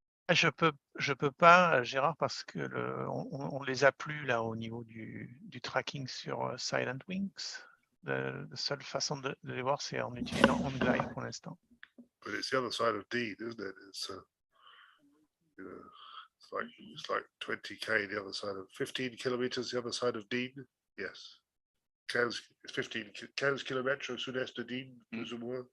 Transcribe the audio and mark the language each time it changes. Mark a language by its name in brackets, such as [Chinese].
[French] Je peux pas, Gérard, parce que on les a plus là au niveau du tracking sur Silent Wings. La seule façon de les voir, c'est en utilisant On Glide pour l'instant. [English] But it's the other side of Dean, isn't it? It's you know, it's like 20k the other side of 15 kilometers the other side of Dean. Yes. [French] 15 kilomètres au sud-est de Dean, plus ou moins.